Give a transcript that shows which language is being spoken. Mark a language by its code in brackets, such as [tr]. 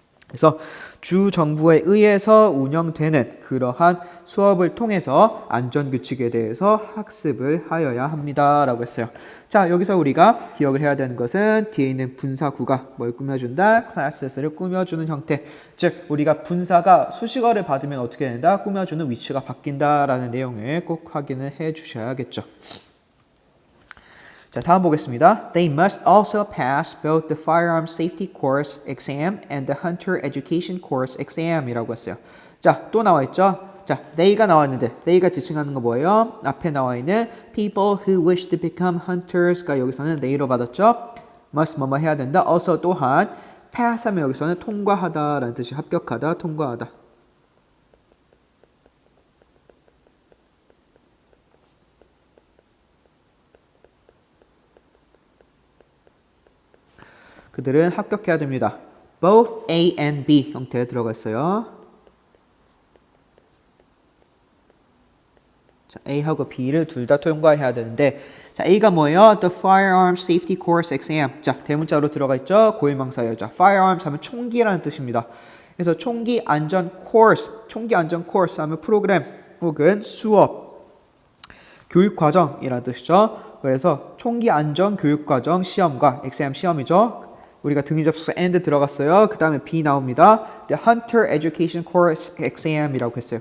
[ko] 그래서 주 정부에 의해서 운영되는 그러한 수업을 통해서 안전규칙에 대해서 학습을 하여야 합니다. 라고 했어요. 자, 여기서 우리가 기억을 해야 되는 것은 뒤에 있는 분사구가 뭘 꾸며준다? classes를 꾸며주는 형태. 즉, 우리가 분사가 수식어를 받으면 어떻게 된다? 꾸며주는 위치가 바뀐다라는 내용을 꼭 확인을 해 주셔야겠죠. 자, 다음 보겠습니다. [en] They must also pass both the firearm safety course exam and the hunter education course exam [ko] 이라고 했어요. 자, 또 나와 있죠? 자, they가 나왔는데 they가 지칭하는 거 뭐예요? 앞에 나와 있는 [en] people who wish to become hunters [ko] 가 여기서는 they로 받았죠? must 뭐뭐 해야 된다. also 또한 pass 하면 여기서는 통과하다라는 뜻이 합격하다, 통과하다. 그들은 합격해야 됩니다. [en] Both A and B [ko] 형태에 들어가 있어요. 자, A하고 B를 둘 다 통과해야 되는데 자, A가 뭐예요? [en] The Firearm Safety Course Exam. [ko] 자, 대문자로 들어가 있죠? 고유명사예요. 자, Firearms 하면 총기라는 뜻입니다. 그래서 총기 안전 코र्스, 총기 안전 코र्스 하면 프로그램 혹은 수업, 교육 과정이라는 뜻이죠. 그래서 총기 안전 교육 과정 시험과 exam 시험이죠. 우리가 등위 접속사 and 들어갔어요. 그 다음에 B 나옵니다. [en] The Hunter Education Course Exam [ko] 이라고 했어요.